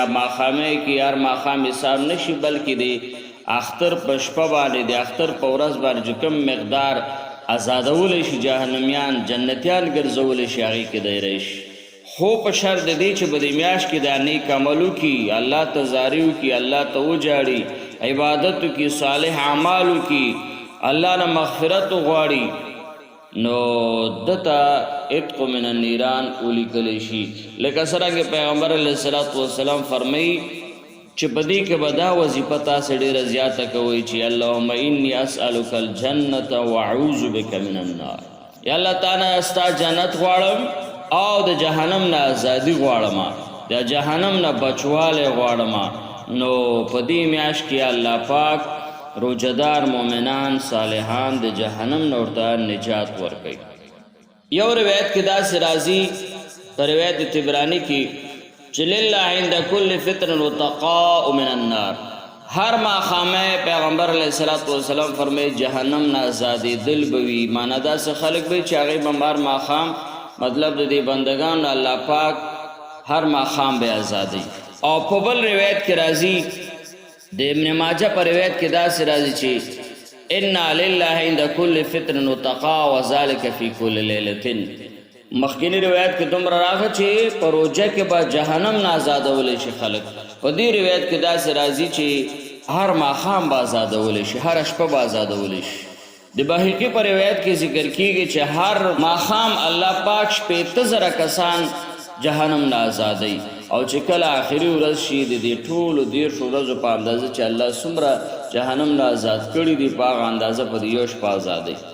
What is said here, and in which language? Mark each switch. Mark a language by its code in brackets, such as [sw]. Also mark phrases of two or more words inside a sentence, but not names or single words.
[ps] ماښامۍ کې هر ماښام حساب نه شي بلکې د اختر په شپه باندې د اختر په ورځ باندې چې کوم مقدار آزادولی شي جهنمیان جنتیان ګرځولی شي هغې کې دی راشي خو په شرط د دې چې په دې میاشت کې دا نیک عمل وکړي الله ته زاري وکړي الله ته وجاړي عبادت وکړي صالح اعمال وکړي الله نه مغفرت وغواړي نو دته [ar] عتق من النیران [ps] ولیکلی شي لکه څرنګه پیغمبر [ar] علیه الصلاة والسلام [ps] فرمایي چې په دې کې به دا وظیفه تاسې ډېره زیاته کوئ چې [ar] اللهم انی اسألک الجنة واعوذ بک من النار [ps] یا الله تعالی ستا جنت غواړم او د جهنم نه ازادي غواړم د جهنم نه بچوالی غواړم نو په دې میاشت کې الله پاک روژهدار مؤمنان صالحان د جهنم نه ورته نجات ورکوي یو روایت کې داسې راځي په روایت طبراني کې چې [ar] لله عند کل فطر وتقاء من النار [ps] هر ماښامه پیغمبر [ar] علیه الصلاة والسلام [ps] فرمایي جهنم نه ازادېدل به وي معنا داسې خلک به چې هغې به هر ماښام مطلب د دې بندګانو الله پاک هر ماښام به ازادوي او په بل روایت کې راځي د ابن ماجه په روایت کې داسې راځي چې [ar] انا لله عند کل فطر وتقاء وذلك فی کل لیلة [ps] مخکینی روایت کې دومره راغی چې په روژه کې به جهنم نه آزادولی شي خلک په دې روایت کې داسې راځي چې هر ماښام به آزادولی شي هره شپه به آزادولی شي د بهقي په روایت کې ذکر کیږي چې هر ماښام الله پاک 15,000 کسان جهنم نه آزادوي او چې کله آخري ورځ شي د دې ټولو 13 ورځو په اندازه چې الله څومره جهنم نه آزاد کړي دي په هغه اندازه په دې یو شپه آزادوي